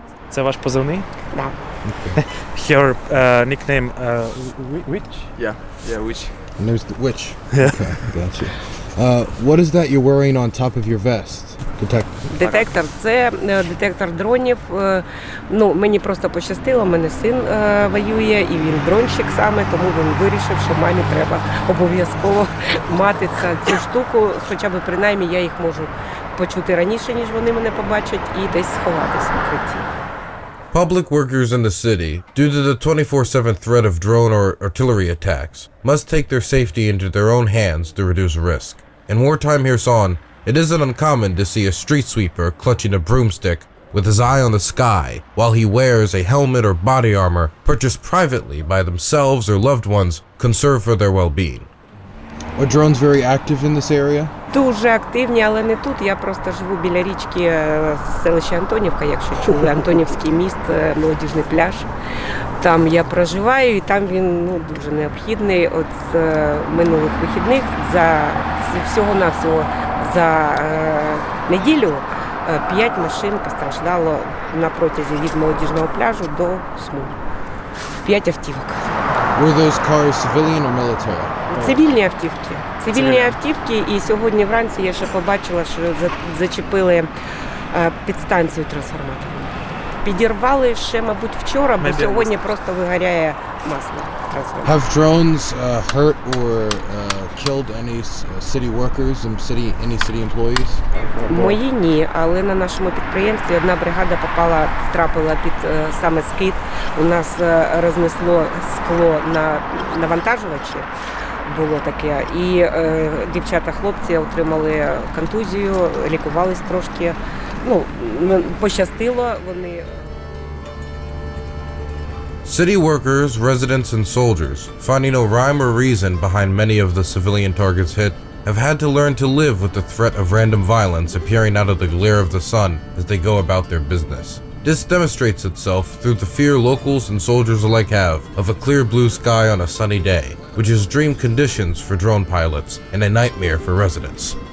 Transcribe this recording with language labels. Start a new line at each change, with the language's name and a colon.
Ukrainian: Це ваш позивний? Да.
English: Your nickname Witch? Yeah, Witch. And there's the witch. Okay, gotcha. What is that you're wearing on top of your vest?
Ukrainian: Детектор – це детектор дронів. Ну, мені просто пощастило, в мене син воює, і він дронщик саме, тому він вирішив, що мамі треба обов'язково мати цю штуку, хоча б принаймні я їх можу почути раніше, ніж вони мене побачать, і десь сховатись в укритті.
English: Public workers in the city, due to the 24/7 threat of drone or artillery attacks, must take their safety into their own hands to reduce risk. In wartime Kherson, it isn't uncommon to see a street sweeper clutching a broomstick with his eye on the sky while he wears a helmet or body armor purchased privately by themselves or loved ones concerned for their well-being. Are drones very active in this area?
Ukrainian: Дуже активні, але не тут. Я просто живу біля річки селища Антонівка, якщо чули, Антонівський міст, молодіжний пляж. Там я проживаю і там він дуже необхідний. От з минулих вихідних всього-навсього за неділю 5 машин постраждало на протязі від молодіжного пляжу до Сму. 5 автівок.
English: Were those cars civilian or military?
Ukrainian: Цивільні автівки. Цивільні автівки, і сьогодні вранці я ще побачила, що зачепили підстанцію трансформаторну. Підірвали ще, мабуть, вчора, бо сьогодні просто вигоряє масло.
English: Have drones hurt or killed any city workers and any city employees?
Ukrainian: Мої ні, але на нашому підприємстві одна бригада втрапила під саме скид. У нас рознесло скло на навантажувачі. Було таке. І дівчата-хлопці отримали контузію, лікувались трошки. Ну, пощастило, вони...
English: City workers, residents, and soldiers, finding no rhyme or reason behind many of the civilian targets hit, have had to learn to live with the threat of random violence appearing out of the glare of the sun as they go about their business. This demonstrates itself through the fear locals and soldiers alike have of a clear blue sky on a sunny day, which is dream conditions for drone pilots and a nightmare for residents.